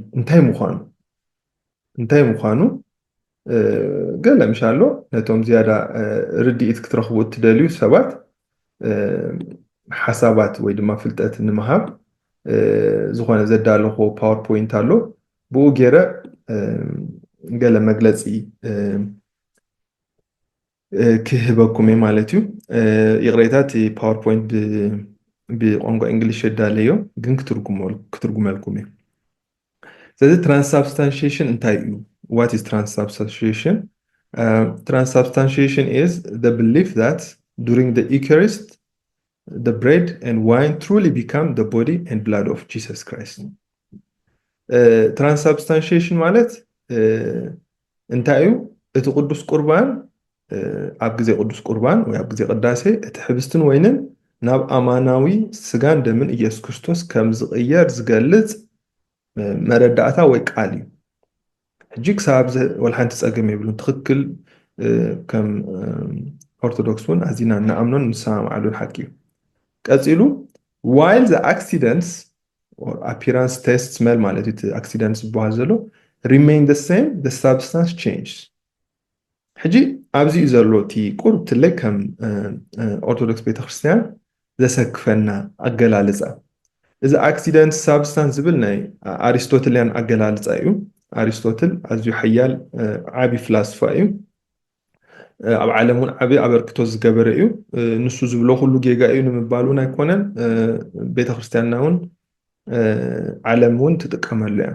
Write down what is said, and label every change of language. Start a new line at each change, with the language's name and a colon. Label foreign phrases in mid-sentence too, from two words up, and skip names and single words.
Tigrinya: እንታይ ምዃኑ ገለ ምሻሎ ነቶም ዝያዳ ርድኢት ክትረኽቡ እትደልዩ ሰባት ሓሳባት ወይ ድማ ፍልጠት ንምሃብ ዝኾነ ዘዳለኾ ፓወርፖይንት ኣሎ ብኡ ገይረ ገለ መግለፂ ክህበኩም እየ ማለት እዩ ይቕሬታ እቲ ፓወርፖይንት ብቋንቋ እንግሊሽ የዳለዮ ግን ክትርጉመልኩም እየ ስለዚ ትራንስሳብስታንሺዬሽን እንታይ እዩ
English: what is transubstantiation transubstantiation is the belief that during the Eucharist the bread and wine truly become the body and blood of Jesus Christ
Tigrinya: transubstantiation ማለት እንታይ እዩ እቲ ቅዱስ ቁርባን ኣብ ግዜ ቅዱስ ቁርባን ወይ ኣብ ግዜ ቅዳሴ እቲ ሕብስትን ወይንን ናብ ኣማናዊ ስጋን ደምን ኢየሱስ ክርስቶስ ከም ዝቕየር ዝገልጽ መረዳእታ ወይ ቃል እዩ ሕጂ ክሳብ ወልሓንቲ ፀገም የብሉን ትኽክል ከም ኦርቶዶክስ እውን ኣዚና ንኣምኖን ንሰማምዓሉን ሓቂ እዩ ቀፂሉ
English: while the accidents or appearance test smell
Tigrinya: ማለት እቲ accidents ዝበሃል ዘሎ remain
English: the same the substance changes
Tigrinya: ሕጂ ኣብዚ እዩ ዘሎ እቲ ቁርብትለይ ከም ኦርቶዶክስ ቤተክርስትያን ዘሰክፈና ኣገላልፃ እዚ
English: accident substance
Tigrinya: ዝብል ናይ ኣሪስቶትልያን ኣገላልፃ እዩ ኣሪስቶትል ኣዝዩ ሓያል ዓቢ ፍላስፋ እዩ ኣብ ዓለም እውን ዓቢ ኣበርክቶ ዝገበረ እዩ ንሱ ዝብሎ ኩሉ ጌጋ እዩ ንምባል እውን ኣይኮነን ቤተክርስትያንና እውን ዓለም እውን ትጥቀመሉ እያ